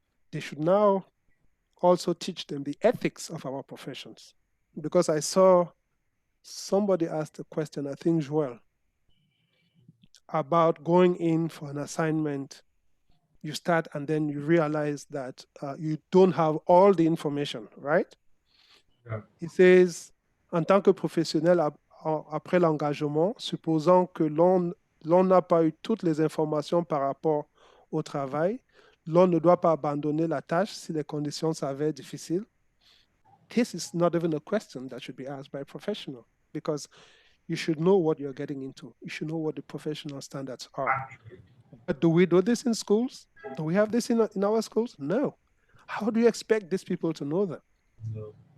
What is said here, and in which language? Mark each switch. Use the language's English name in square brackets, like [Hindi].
[English] They should now also teach them the ethics of our professions. Because I saw somebody asked a question, I think Joel, about going in for an assignment. You start and then you realize that you don't have all the information, right? Yeah. [French] Il [English] says, [French] en tant que professionnel, après l'engagement, supposant que l'on n'a pas eu toutes les informations par rapport au travail, l'on ne doit pas abandonner la tâche si les conditions s'avèrent difficiles. [English] This is not even a question that should be asked by a professional because you should know what you're getting into. You should know what the professional standards are. But do we do this in schools? Do we have this in our schools? No. How do you expect these people to know them? No.